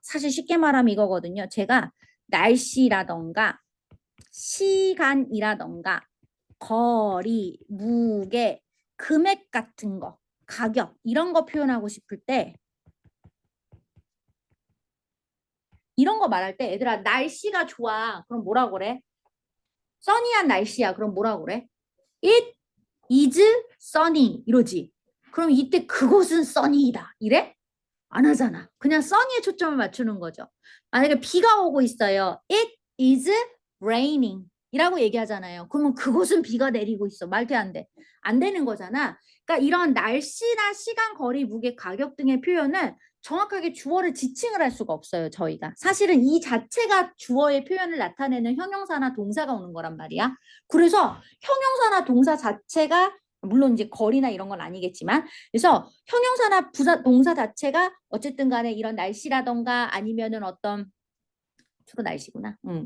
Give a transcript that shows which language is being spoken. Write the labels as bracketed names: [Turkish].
[Korean] 사실 쉽게 말하면 이거거든요. 제가 날씨라던가 시간이라던가 거리, 무게, 금액 같은 거, 가격 이런 거 표현하고 싶을 때 이런 거 말할 때 얘들아 날씨가 좋아. 그럼 뭐라고 그래? 써니한 날씨야. 그럼 뭐라고 그래? [English] It is sunny [Korean] 이러지. 그럼 이때 그곳은 써니이다. 이래? 안 하잖아. 그냥 써니에 초점을 맞추는 거죠. 만약에 비가 오고 있어요. [English] It is raining [Korean] 이라고 얘기하잖아요. 그러면 그곳은 비가 내리고 있어. 말도 안 돼. 안 되는 거잖아. 그러니까 이런 날씨나 시간, 거리, 무게, 가격 등의 표현은 정확하게 주어를 지칭을 할 수가 없어요. 저희가. 사실은 이 자체가 주어의 표현을 나타내는 형용사나 동사가 오는 거란 말이야. 그래서 형용사나 동사 자체가 물론 이제 거리나 이런 건 아니겠지만 그래서 형용사나 동사 자체가 어쨌든 간에 이런 날씨라던가 아니면은 어떤 주로 날씨구나.